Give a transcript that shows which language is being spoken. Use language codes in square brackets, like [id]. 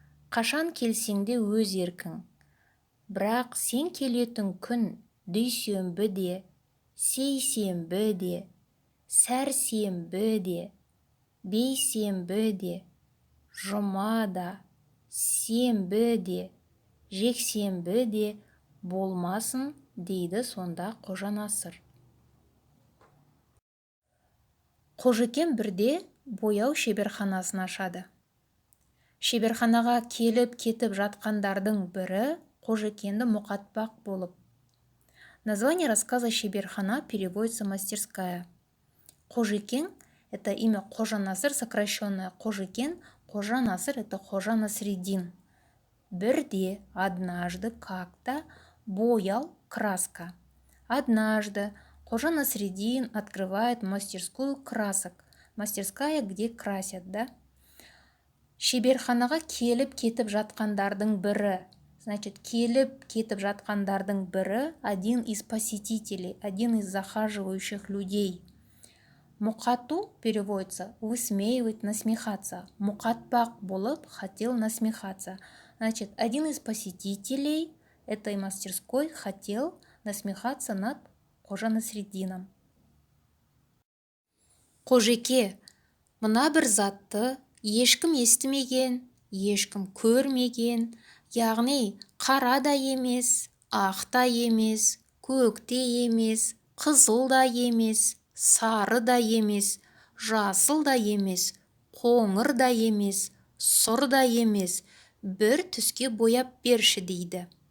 [kk] Қашан келсеңде өз еркің. Бірақ сен келетін күн дүйсенбі де, сейсенбі де, сәрсенбі де, бейсенбі де, жұма да, сенбі де, жексенбі де болмасын дейді сонда Қожанасыр. Қожекен бірде бояу шеберханасын ашады. Шеберханаға келіп кетіп жатқандардың бірі Қожекенді мұқатпақ болып. [ru] Название рассказа «Шеберхана» переводится «мастерская». Қожекен – это имя Қожанасыр, сокращенное Қожекен. Қожанасыр – это Қожа Насреддин. [kk] Бірде, [ru] однажды, как-то, [kk] боял, [ru] краска. Однажды Қожа Насреддин открывает мастерскую красок. Мастерская, где красят, да? [kk] Шеберханаға келіп кетіп жатқандардың бірі. [ru] Значит, [kk] келіп кетіп жатқандардың бірі [ru] один из посетителей, один из захаживающих людей. Мұқату переводится высмеивать, насмехаться. [kk] Мұқатпақ болып [ru] хотел насмехаться. Значит, один из посетителей этой мастерской хотел насмехаться над Қожа Насреддином. [kk] Қожеке, мына бір затты ешкім естімеген, ешкім көрмеген, яғни қара да емес, ақ та емес, көк те емес, қызыл да емес, сары да емес, жасыл да емес, қоңыр да емес, сұр да емес, бір түске бояп берші дейді.